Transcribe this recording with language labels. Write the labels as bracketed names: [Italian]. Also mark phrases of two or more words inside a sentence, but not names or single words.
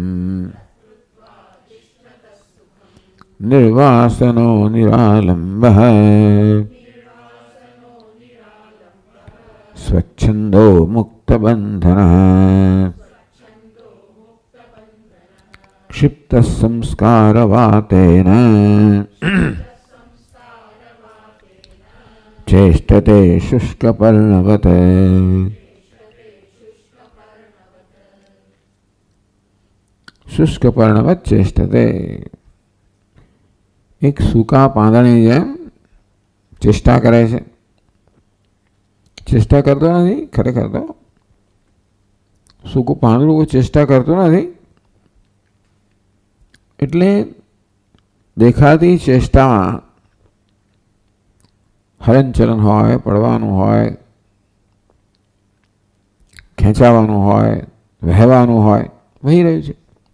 [Sanskrit] निर्वासनो निरालम्बः स्वच्छन्दो मुक्तबन्धनः क्षिप्तः संस्कारवातेन चेष्टते शुष्कपर्णवत्। शुष्कपर्णवत् चेष्टते। [Gujarati] એક સૂકા પાંદડાની જેમ ચેષ્ટા કરે છે. ચેષ્ટા કરતો નથી ખરેખર તો. સૂકું પાંદડું ચેષ્ટા કરતું નથી એટલે દેખાતી ચેષ્ટામાં હલનચલન હોય, પડવાનું હોય, ખેંચાવાનું હોય, વહેવાનું હોય, વહી રહ્યું છે.